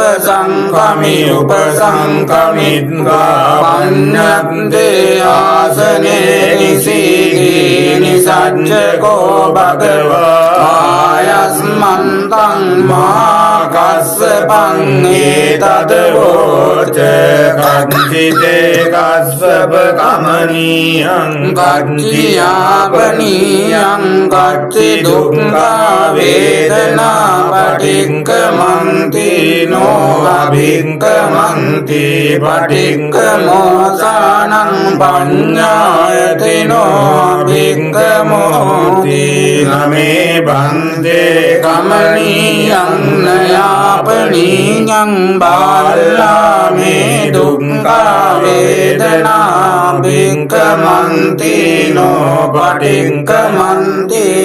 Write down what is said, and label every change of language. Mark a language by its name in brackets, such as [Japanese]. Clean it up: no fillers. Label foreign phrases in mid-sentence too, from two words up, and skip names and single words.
[Pali] උපසංකමිත්වා පඤ්ඤත්තේ ආසනේ නිසීදී නිසච්චකෝ භගවා ආයස්මන්තං මහාකස්සපං ඒතදවෝච කච්චිතේ කස්සප කමනීයං කච්චියාපනීයං කච්චි දුක්ඛා වේදනා පටික්ඛමන්ති නෝ අභික්ඛමන්ති පටික්ඛමෝසානං පඤ්ඤායතිනෝ අභික්ඛමෝති නමේ බන්දේ කමනීයං නයාපනීයං බාලාමේ දුක්ඛා වේදනා භික්ඛමන්ති නෝ පටික්ඛමන්ති